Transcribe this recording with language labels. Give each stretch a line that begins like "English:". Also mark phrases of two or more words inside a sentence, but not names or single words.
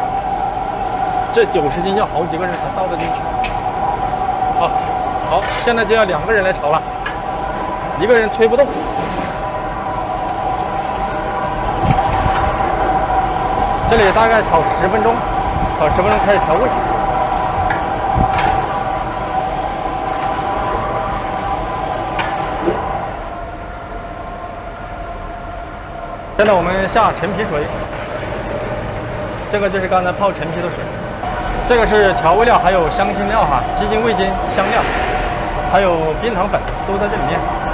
Chinese: 這90斤要好幾個人才倒得進去。好，現在就要2個人來炒了，一個人推不動。這裡大概炒10分鐘，炒10分鐘開始調味。现在我们下陈皮水，这个就是刚才泡陈皮的水，这个是调味料，还有香辛料哈，鸡精、味精、香料，还有冰糖粉都在这里面。